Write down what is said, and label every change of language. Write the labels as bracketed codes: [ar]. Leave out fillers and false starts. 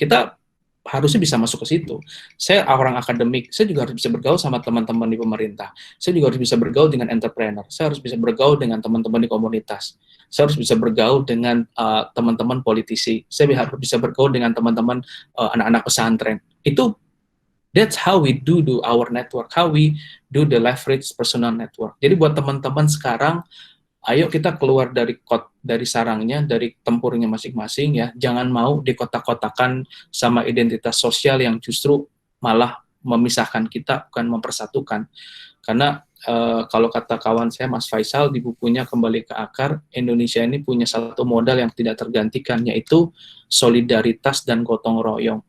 [id] Kita harusnya bisa masuk ke situ. Saya orang akademik, saya juga harus bisa bergaul sama teman-teman di pemerintah. Saya juga harus bisa bergaul dengan entrepreneur. Saya harus bisa bergaul dengan teman-teman di komunitas. Saya harus bisa bergaul dengan teman-teman politisi. Saya harus bisa bergaul dengan teman-teman anak-anak pesantren. [en] Itu that's how we do our network, how we do the leverage personal network. [id] Jadi buat teman-teman sekarang, ayo kita keluar dari sarangnya, dari tempurnya masing-masing ya. Jangan mau dikotak-kotakan sama identitas sosial yang justru malah memisahkan kita, bukan mempersatukan. Karena kalau kata kawan saya Mas Faisal di bukunya Kembali ke Akar, Indonesia ini punya satu modal yang tidak tergantikan, yaitu solidaritas dan gotong royong.